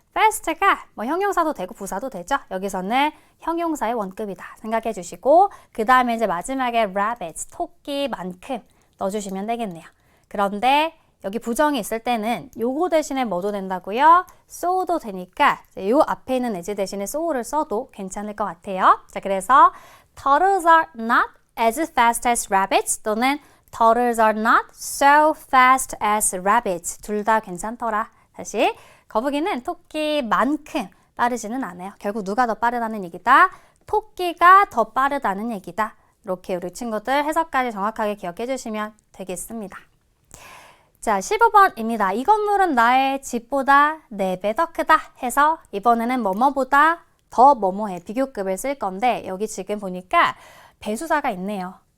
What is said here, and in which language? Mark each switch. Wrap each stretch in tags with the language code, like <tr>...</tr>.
<ko>fast가 뭐 형용사도 되고 부사도 되죠. 여기서는 형용사의 원급이다. 생각해 주시고 그 다음에 이제 마지막에 rabbit, 토끼만큼 넣어주시면 되겠네요. 그런데 여기 부정이 있을 때는 요거 대신에 뭐도 된다고요? so도 되니까 요 앞에 있는 as 대신에 so를 써도 괜찮을 것 같아요. 자, 그래서</ko> <en>turtles are not as fast as rabbits</en> <ko>또는</ko> <en>turtles are not so fast as rabbits.</en> <ko>둘 다 괜찮더라. 다시 거북이는 토끼만큼 빠르지는 않아요. 결국 누가 더 빠르다는 얘기다? 토끼가 더 빠르다는 얘기다. 이렇게 우리 친구들 해석까지 정확하게 기억해 주시면 되겠습니다. 자, 15번입니다. 이 건물은 나의 집보다 4배 더 크다 해서 이번에는 뭐뭐보다 더 뭐뭐해 비교급을 쓸 건데 여기 지금 보니까 배수사가 있네요.</ko>